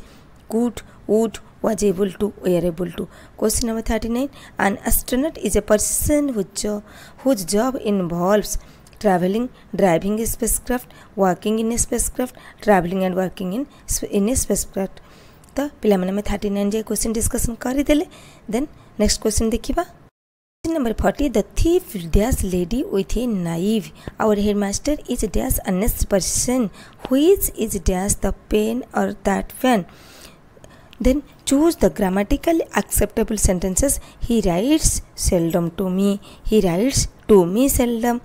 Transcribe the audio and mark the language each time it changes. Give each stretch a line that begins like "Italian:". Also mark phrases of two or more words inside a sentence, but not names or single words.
English: Could, would, was able to, were able to. Question number 39 an astronaut is a person whose job involves traveling, driving a spacecraft, working in a spacecraft, traveling and working in a spacecraft.
Odia: ତ ପିଲା ମେଁ 39 ଯେ
English: question discussion
Odia: କର ଦେଲେ.
English: then next question देखिबा. Number 40 the thief dash lady with a knife. Our headmaster is dash honest person. Which is dash the pen or that pen? Then choose the grammatically acceptable sentences. He writes seldom to me. He writes to me seldom.